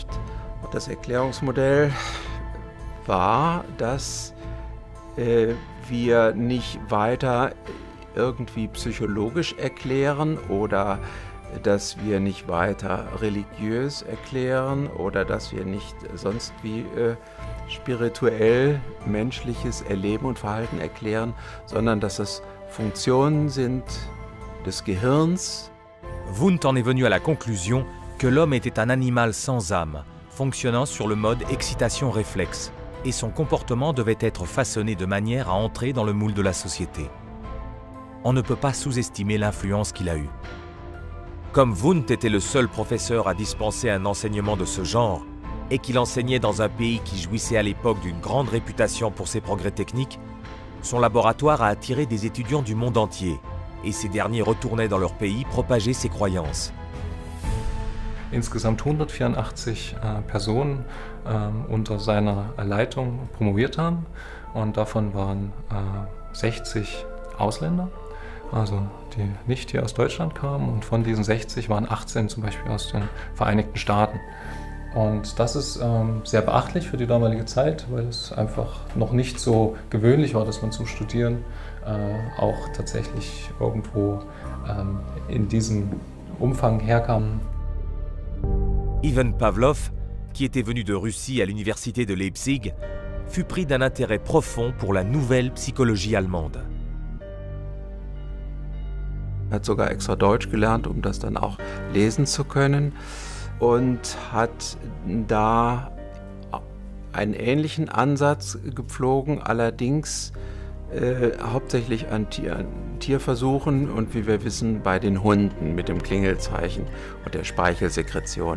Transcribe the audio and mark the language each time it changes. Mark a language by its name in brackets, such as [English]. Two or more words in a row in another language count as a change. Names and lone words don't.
[German] Und das Erklärungsmodell war, dass wir nicht weiter irgendwie psychologisch erklären oder dass wir nicht weiter religiös erklären oder dass wir nicht sonst wie spirituell menschliches Erleben und Verhalten erklären, sondern dass es Funktionen sind des Gehirns. [French] Wundt en est venu à la conclusion que l'homme était un animal sans âme, fonctionnant sur le mode excitation-réflexe, et son comportement devait être façonné de manière à entrer dans le moule de la société. On ne peut pas sous-estimer l'influence qu'il a eue. Comme Wundt était le seul professeur à dispenser un enseignement de ce genre, et qu'il enseignait dans un pays qui jouissait à l'époque d'une grande réputation pour ses progrès techniques, son laboratoire a attiré des étudiants du monde entier, et ces derniers retournaient dans leur pays propager ses croyances. [German] Insgesamt 184 Personen unter seiner Leitung promoviert haben und davon waren 60 Ausländer, also die nicht hier aus Deutschland kamen und von diesen 60 waren 18 zum Beispiel aus den Vereinigten Staaten. Und das ist sehr beachtlich für die damalige Zeit, weil es einfach noch nicht so gewöhnlich war, dass man zum Studieren auch tatsächlich irgendwo in diesem Umfang herkam. [French] Ivan Pavlov, qui était venu de Russie à l'université de Leipzig, fut pris d'un intérêt profond pour la nouvelle psychologie allemande. [German] Er hat sogar extra Deutsch gelernt, um das dann auch lesen zu können und hat da einen ähnlichen Ansatz gepflogen, allerdings hauptsächlich an Tierversuchen und wie wir wissen bei den Hunden mit dem Klingelzeichen und der Speichelsekretion.